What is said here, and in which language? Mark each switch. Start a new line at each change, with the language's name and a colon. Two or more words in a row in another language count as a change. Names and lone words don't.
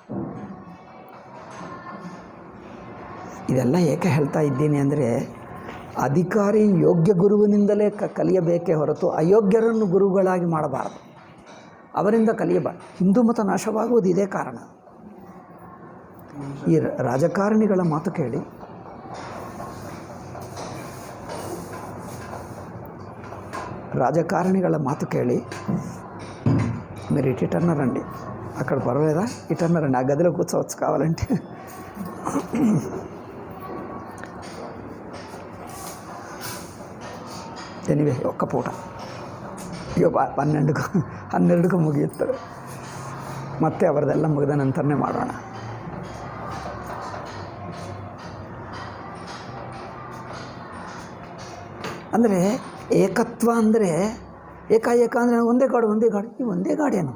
Kannada: ಇದೆಲ್ಲ ಏಕೆ ಹೇಳ್ತಾ ಇದ್ದೀನಿ ಅಂದರೆ, ಅಧಿಕಾರಿ ಯೋಗ್ಯ ಗುರುವಿನಿಂದಲೇ ಕಲಿಯಬೇಕೇ ಹೊರತು ಅಯೋಗ್ಯರನ್ನು ಗುರುಗಳಾಗಿ ಮಾಡಬಾರದು. ಅವರಿಂದ ಕಲಿಯಬಾರದು. ಹಿಂದೂ ಮತ ನಾಶವಾಗುವುದು ಇದೇ ಕಾರಣ. ಈ ರಾಜಕಾರಣಿಗಳ ಮಾತು ಕೇಳಿ,
Telugu: మీరు ఇటన్నా రండి, అక్కడ పర్వాలేదా, ఇటన్నా రండి, ఆ గదిలో కూర్చోవచ్చు కావాలంటే.
Kannada: ಎನಿವೆ
Telugu: ఒక్క పూట
Kannada: ಈಗ 12ಕ್ಕೂ ಮುಗಿಯುತ್ತದೆ. ಮತ್ತೆ ಅವರದೆಲ್ಲ ಮುಗಿದ ನಂತರನೇ ಮಾಡೋಣ. ಅಂದರೆ ಏಕತ್ವ ಅಂದರೆ ಏಕಾಏಕ ಅಂದರೆ ಒಂದೇ ಗಾಡು ಈ ಒಂದೇ ಗಾಡೇನು?